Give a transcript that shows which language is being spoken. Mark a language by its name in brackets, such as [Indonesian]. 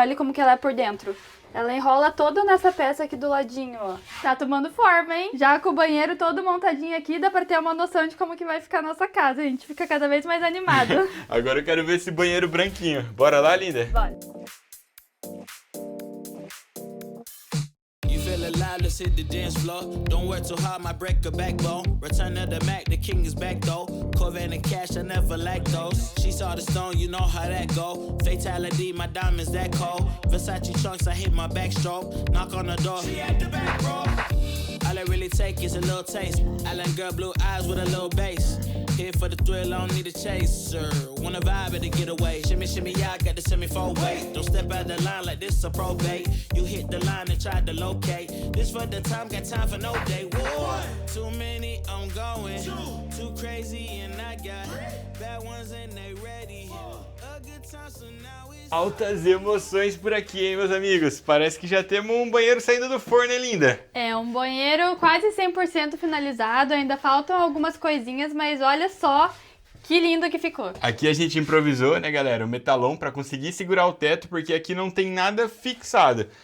[Portuguese] Olha como que ela é por dentro. Ela enrola toda nessa peça aqui do ladinho, ó. Tá tomando forma, hein? Já com o banheiro todo montadinho aqui, dá pra ter uma noção de como que vai ficar a nossa casa. A gente fica cada vez mais animado. Agora eu quero ver esse banheiro branquinho. Bora lá, linda? Bora. [English] You feel alive, let's hit the dance floor. Don't work too hard, might break a backbone. Return to the Mac, the king is back though. Corvette and cash, I never lack those. She saw the stone, you know how that go. Fatality, my diamonds that cold. Versace trunks, I hit my backstroke. Knock on the door, she at the back, bro. All I really take is a little taste. Island girl, blue eyes with a little bass. Here for the thrill, I don't need a chaser. Wanna vibe at the getaway. Shimmy, shimmy, yeah, I got the semi-four weight. Don't step out the line like this a probate. You hit the line and try to locate. This for the time, got time for no day. One, too many, I'm going. Too crazy and I got bad ones and they ready. A good time, so now it's [Portuguese] Altas emoções por aqui, hein, meus amigos? Parece que já temos um banheiro saindo do forno, hein, linda? É um banheiro quase 100% finalizado. Ainda faltam algumas coisinhas, mas olha só que lindo que ficou. Aqui a gente improvisou, né, galera, o metalon para conseguir segurar o teto, porque aqui não tem nada fixado.